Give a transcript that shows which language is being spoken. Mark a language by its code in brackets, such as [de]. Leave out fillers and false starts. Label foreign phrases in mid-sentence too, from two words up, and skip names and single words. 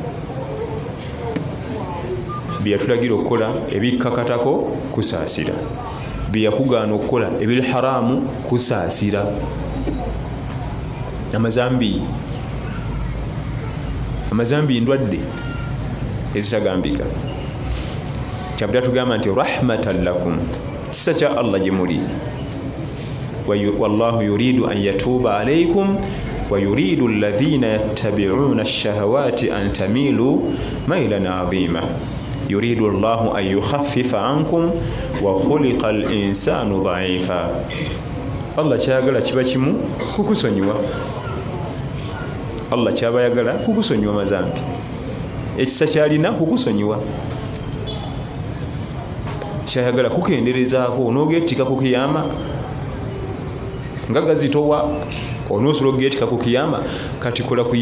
[lg] byeyatulagira okukola ebikkakatako kusaasira byeyakugaana okukola ebiri haramu kusaasira amazambi ndwadde ezitagambika kyabula tugamba nti [ar] رحمة لكم [lg] kisa kya Allah gye muli [ar] والله يريد أن يتوب عليكم ويريد الذين يتبعون الشهوات أن تميلوا ميلا عظيما يريد الله أن يخفف عنكم وخلق الإنسان ضعيفا [lg] Allah kyayagala kiba kimu kukusonyiwa Allah kyabayagala kukusonyiwa mazambi ekisa kyalina kukusonyiwa kyayagala kukenderezaako n'ogeetika ku kiyama nga gazitowa onoosobola okugeetika ku kiyama kati kola ku